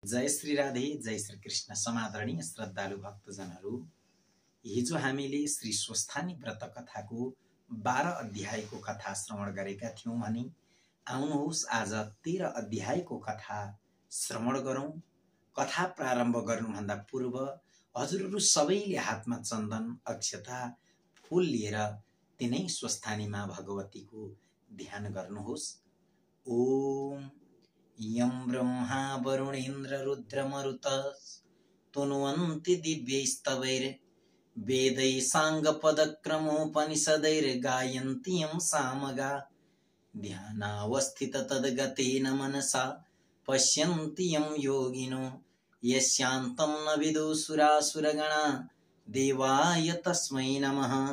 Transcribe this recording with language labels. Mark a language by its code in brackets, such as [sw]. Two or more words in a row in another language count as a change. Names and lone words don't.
[ne] जय श्री राधे, जय श्री कृष्ण। समादरणीय श्रद्धालु भक्तजनहरू, हिजो हामीले श्री स्वस्थानी व्रत कथाको 12 अध्यायको कथा श्रवण गरेका थियौं भने आउनुहोस् आज 13 अध्यायको कथा श्रवण गरौं। कथा प्रारम्भ गर्नुभन्दा पूर्व हजुरहरू सबैले हातमा चन्दन, अक्षता, फूल लिएर तिनै स्वस्थानी माँ भगवतीको ध्यान गर्नुहोस्। [sa] ओम यं ब्रह्मा वरुणेन्द्र रुद्रमरुत तुन्वन्ति दिव्यैस्तवैर् वेदै साङ्गपदक्रमोपनिषदैर्गायन्ति यं सामगा ध्यानावस्थित तद्गतेन मनसा पश्यन्ति यं योगिनो यस्यान्तं न विदुसुरासुरगणा देवाय तस्मै नमः।